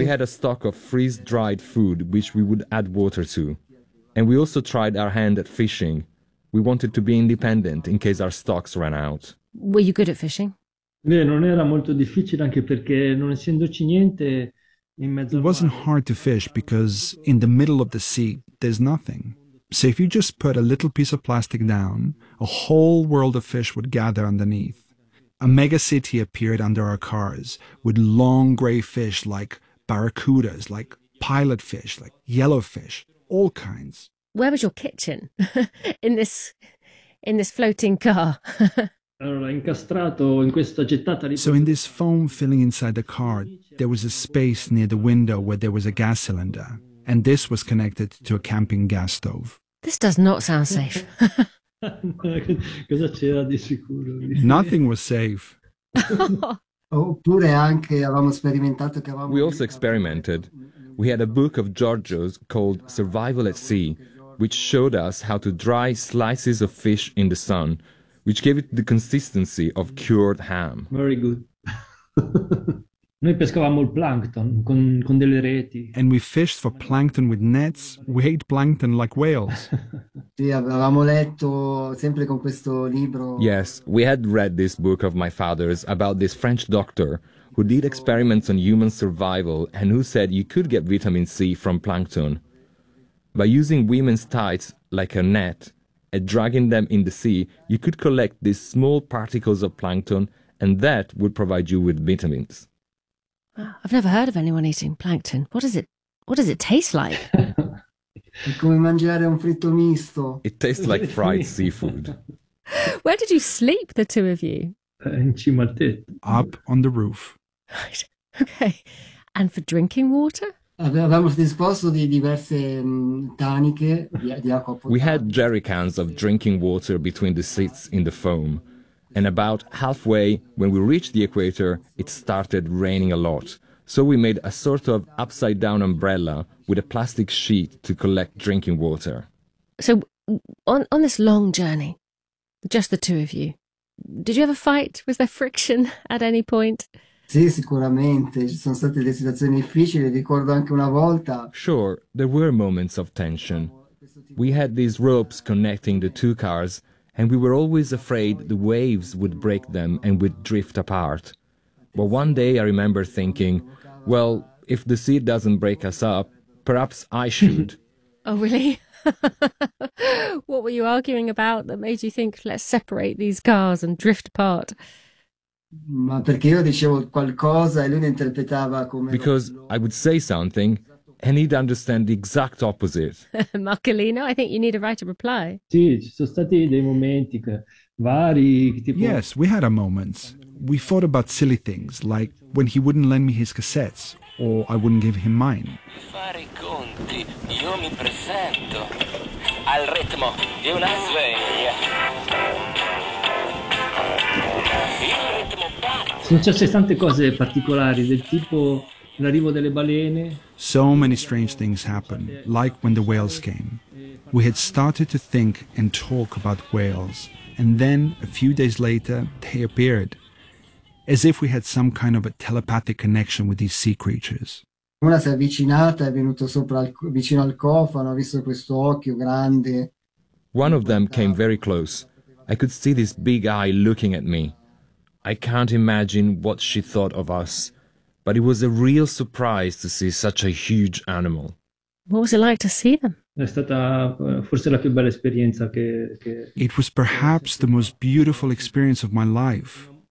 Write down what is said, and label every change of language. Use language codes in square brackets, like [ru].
[en] We had a stock of freeze-dried food, which we would add water to. And we also tried our hand at fishing. We wanted to be independent in case our stocks ran out. Were you good at fishing? [it] Non era molto difficile anche perché non essendoci niente. [en] It wasn't hard to fish because in the middle of the sea, there's nothing. So if you just put a little piece of plastic down, a whole world of fish would gather underneath. A mega city appeared under our cars with long gray fish like barracudas, like pilot fish, like yellow fish, all kinds. Where was your kitchen in this floating car? So in this foam filling inside the car, there was a space near the window where there was a gas cylinder, and this was connected to a camping gas stove. This does not sound safe. Nothing was safe. We also experimented. We had a book of Giorgio's called Survival at Sea, which showed us how to dry slices of fish in the sun, which gave it the consistency of cured ham. Very good. [it] Noi pescavamo il plankton con delle reti. [en] And we fished for plankton with nets. We ate plankton like whales. [it] Sì, avevamo letto sempre con questo libro. [en] Yes, we had read this book of my father's about this French doctor who did experiments on human survival and who said you could get vitamin C from plankton. By using women's tights like a net and dragging them in the sea, you could collect these small particles of plankton, and that would provide you with vitamins. I've never heard of anyone eating plankton. What is it? What does it taste like? [it] È come mangiare un fritto misto. [en] It tastes like fried seafood. Where did you sleep, the two of you? [it] In cima al tetto. [en] Up on the roof. Okay. And for drinking water? [it] Avevamo disposto di diverse taniche di acqua potabile. [en] We had jerry cans of drinking water between the seats in the foam. And about halfway, when we reached the equator, it started raining a lot. So we made a sort of upside-down umbrella with a plastic sheet to collect drinking water. So on this long journey, just the two of you, did you have a fight? Was there friction at any point? [it] Sì, sicuramente. Ci sono state delle situazioni difficili. Ricordo anche una volta. [en] Sure, there were moments of tension. We had these ropes connecting the two cars, and we were always afraid the waves would break them and would drift apart. But one day I remember thinking, well, if the sea doesn't break us up, perhaps I should. Oh, really? What were you arguing about that made you think, let's separate these cars and drift apart? [it] Ma perché io dicevo qualcosa e lui ne interpretava come... [en] Because I would say something and he'd understand the exact opposite. Marcolino, I think you need to write a reply. [it] Sì, ci sono stati dei momenti vari... [en] Yes, we had our moments. We fought about silly things, like when he wouldn't lend me his cassettes, or I wouldn't give him mine. [it] Fare I conti, io mi presento al ritmo di una sveglia. Il ritmo batte. Successe tante cose particolari, del tipo l'arrivo delle balene. [en] So many strange things happened, like when the whales came. We had started to think and talk about whales, and then, a few days later, they appeared. As if we had some kind of a telepathic connection with these sea creatures. [it] Una si è avvicinata, è venuto sopra vicino al cofano, ha visto questo occhio grande. [en] One of them came very close. I could see this big eye looking at me. I can't imagine what she thought of us, but it was a real surprise to see such a huge animal. What was it like to see them? [it] È stata forse la più bella esperienza che. [en] It was perhaps the most beautiful experience of my life.